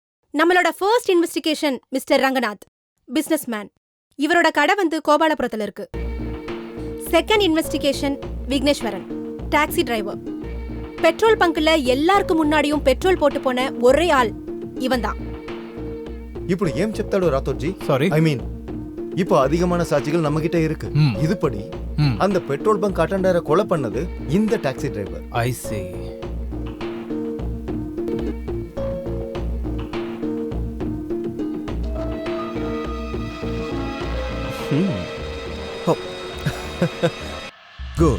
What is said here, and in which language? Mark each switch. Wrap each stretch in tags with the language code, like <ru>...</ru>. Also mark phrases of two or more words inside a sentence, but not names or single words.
<ta>நம்மளோட</ta> <en>first investigation Mister</en> <ta>ரங்கநாத்,</ta> <en>business man.</en> <ta>இவரோட கடை வந்து கோபாலபுரத்துல இருக்கு.</ta> <en>second investigation</en> <ta>விக்னேஸ்வரன்,</ta> <en>taxi driver.</en> <ta>பெட்ரோல் பங்க்ல எல்லாருக்கும் முன்னாடியும் பெட்ரோல் போட்டு போன ஒரே ஆள் இவன் தான்.</ta> <te>ఇప్పుడు ఏం చెప్తాడు రాథోడ్జీ? సారీ,</te> <en>I mean</en> <ta>இப்போ அதிகமான சாட்சிகள் நம்ம கிட்ட இருக்கு. இதுபடி அந்த</ta> <en>petrol bunk</en> <ta>அட்டெண்டரை கொலை பண்ணது இந்த</ta> <en>taxi driver. I see. குட்.</en>